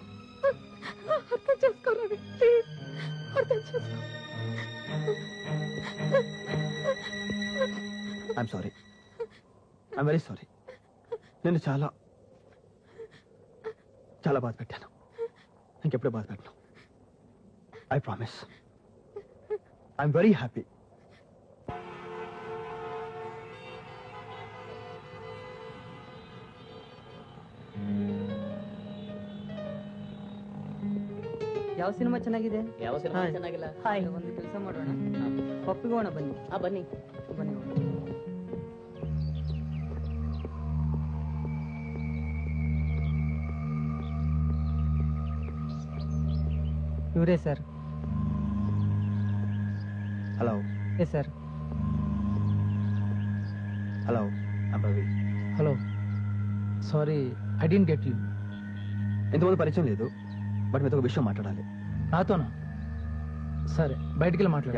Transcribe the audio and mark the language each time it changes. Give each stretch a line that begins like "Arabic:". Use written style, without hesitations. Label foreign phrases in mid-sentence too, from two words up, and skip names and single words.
Telugu: అర్థం చేసుకోరావి, ప్లీజ్ అర్థం చేసుకో.
English: I'm sorry, I'm very sorry.
Telugu: నేను చాలా చాలా బాధ పెట్టాను. ఇంకెప్పుడు బాధ పెట్టను.
English: I promise. I'm very happy.
Kannada: ಯಾವ ಸಿನಿಮಾ ಚೆನ್ನಾಗಿದೆ? ಯಾವ ಸಿನಿಮಾ ಹಾಯ್. ಚೆನ್ನಾಗಿಲ್ಲ? ಹಾಯ್, ಒಂದು ಕೆಲಸ ಮಾಡೋಣ, ಒಪ್ಪಿಗೋಣ ಬನ್ನಿ. ಬನ್ನಿ. ಬನ್ನಿ. ಇವರೇ ಸರ್.
Telugu: హలో
English: yes sir. hello, I'm Ravi. hello, sorry I dent get you.
Telugu: ఇంతకుముందు పరిచయం లేదు, బట్ మీతో ఒక విషయం మాట్లాడాలి. నాతోనా? సరే, బయటికి వెళ్ళి మాట్లాడా.